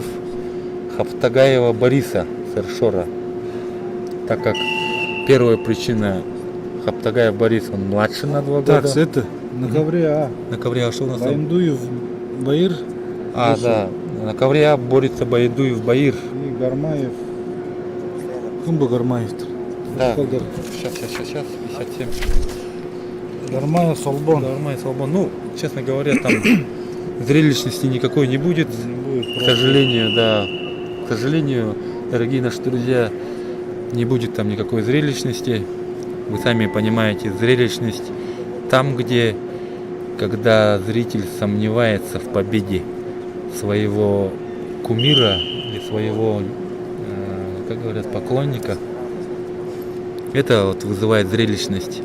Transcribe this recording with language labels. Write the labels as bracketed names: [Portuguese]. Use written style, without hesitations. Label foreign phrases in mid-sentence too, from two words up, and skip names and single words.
[Russian] Хаптагаева Бориса Сершора. Так как первая причина Хаптагаев Борис, он младше на 2 года. Так, это на ковре На ковре, а что у нас там? Баемдуев Баир. Да. На ковре борется Баедуев Баир. И Гармаев. Кумба Гармаев. Да. Сейчас, 57. Гармаев Солбон. Гармаев Солбон. Ну, честно говоря, там зрелищности никакой не будет. К сожалению, да. К сожалению, дорогие наши друзья, не будет там никакой зрелищности. Вы сами понимаете, зрелищность там, где, когда зритель сомневается в победе своего кумира или своего, как говорят, поклонника, это вот вызывает зрелищность.